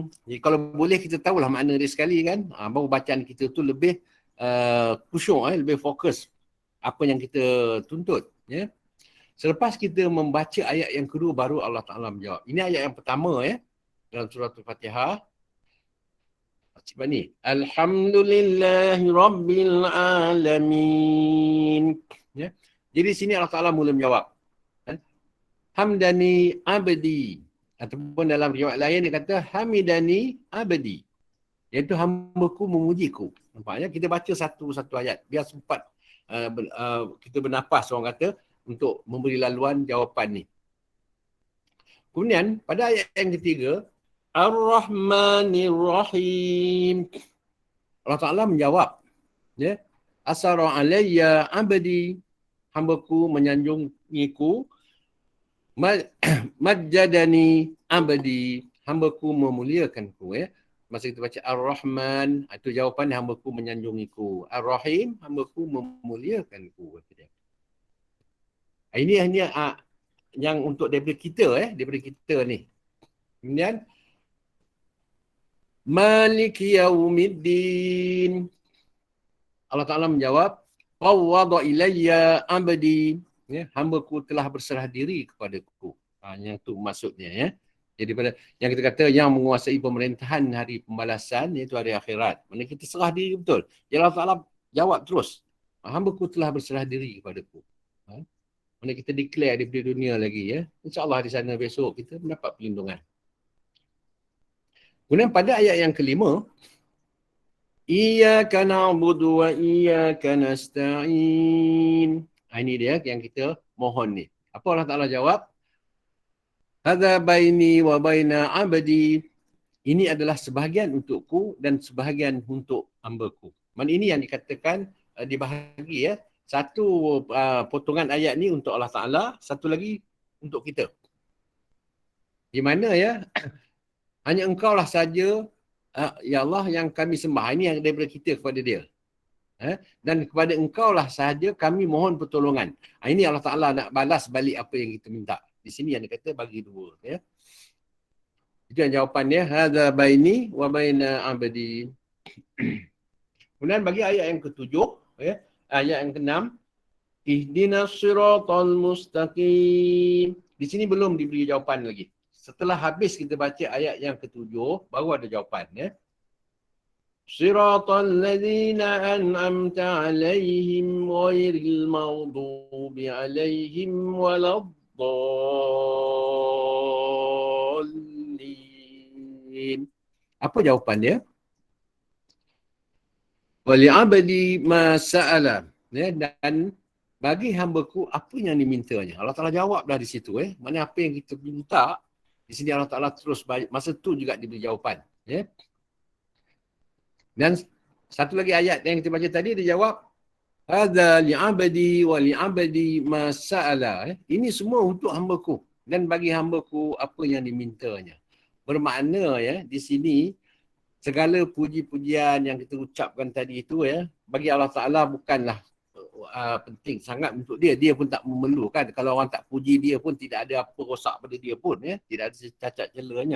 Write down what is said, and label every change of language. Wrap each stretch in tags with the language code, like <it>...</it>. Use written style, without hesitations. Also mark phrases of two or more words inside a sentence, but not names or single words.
<ms>Jadi kalau boleh kita tahulah makna dia sekali kan. Baru bacaan kita tu lebih khusyuk, lebih fokus apa yang kita tuntut. Ya. Selepas kita membaca ayat yang kedua, baru Allah Ta'ala menjawab. Ini ayat yang pertama dalam surah Al-Fatihah. Macam ni.</ms> <ar>الحمد لله رب العالمين.</ar> <ms>Ya. Jadi sini Allah Ta'ala mula menjawab.</ms> <ar>حمدني عبدي.</ar> <ms>Ataupun dalam riwayat lain dia kata</ms> <ar>حمدني عبدي.</ar> <ms>Iaitu hamba-ku memujiku. Nampaknya kita baca satu-satu ayat. Biar sempat kita bernafas orang kata untuk memberi laluan jawapan ni. Kemudian pada ayat yang ketiga,</ms> <ar>الرحمن الرحيم.</ar> <ms>Allah Ta'ala menjawab. Ya.</ms> <ar>أثنى علي عبدي.</ar> <ms>Hamba-ku menyanjungiku.</ms> <ar>مجدني عبدي,</ar> <ms>hamba-ku memuliakanku. Masa kita baca Ar-Rahman, itu jawapan hamba-ku menyanjungiku. Ar-Rahim, hamba-ku memuliakanku. Ini yang untuk daripada kita ni.</ms> <ar>Kemudian مالك يوم الدين.</ar> <ms>Allah Ta'ala menjawab,</ms> <ar>فوض إلي عبدي.</ar> <ms>Ya, hamba-ku telah berserah diri kepadaku. Yang itu maksudnya. Ya. Jadi pada yang kita kata yang menguasai pemerintahan hari pembalasan, iaitu hari akhirat. Mana kita serah diri betul. Ya Allah Ta'ala jawab terus. Hamba-ku telah berserah diri kepadaku. Mana kita declare di dunia lagi. Ya. InsyaAllah di sana besok kita mendapat perlindungan. Kemudian pada ayat yang kelima,</ms> <ar>إياك نعبد وإياك نستعين.</ar> <ms>Ini dia yang kita mohon ni. Apa Allah Ta'ala jawab?</ms> <ar>هذا بيني وبين عبدي.</ar> <ms>Ini adalah sebahagian untukku dan sebahagian untuk hamba-ku. Maksudnya ini yang dikatakan dibahagi. Satu potongan ayat ni untuk Allah Ta'ala, satu lagi untuk kita. Di mana hanya engkau lah saja ya Allah yang kami sembah. Ini yang daripada kita kepada dia. Dan kepada engkau lah sahaja kami mohon pertolongan. Ini Allah Ta'ala nak balas balik apa yang kita minta. Di sini yang dia kata bagi dua. Ya. Itu yang jawapannya.</ms> <ar>هذا بيني وبين عبدي.</ar> <ms>Kemudian bagi ayat yang ketujuh. Ayat yang keenam.</ms> <ar>اهدنا الصراط المستقيم.</ar> <ms>Di sini belum diberi jawapan lagi. Setelah habis kita baca ayat yang ketujuh, baru ada jawapan. Ya.</ms> <ar>صراط الذين أنعمت عليهم غير المغضوب عليهم ولا الضالين.</ar> <ms>Apa jawapan dia?</ms> <ar>ولعبدي ما سأل.</ar> <ms>Dan bagi hamba-ku apa yang dimintanya. Allah Ta'ala jawab dah di situ. Mana apa yang kita minta, di sini Allah Ta'ala terus masa tu juga diberi jawapan. Ya. Dan satu lagi ayat yang kita baca tadi, dia jawab,</ms> <ar>هذا لعبدي ولعبدي ما سأل.</ar> <ms>Ini semua untuk hamba-ku. Dan bagi hamba-ku apa yang dimintanya. Bermakna di sini, segala puji-pujian yang kita ucapkan tadi itu bagi Allah Ta'ala bukanlah penting sangat untuk dia. Dia pun tak memerlukan. Kalau orang tak puji dia pun tidak ada apa rosak pada dia pun. Tidak ada cacat celanya.</ms>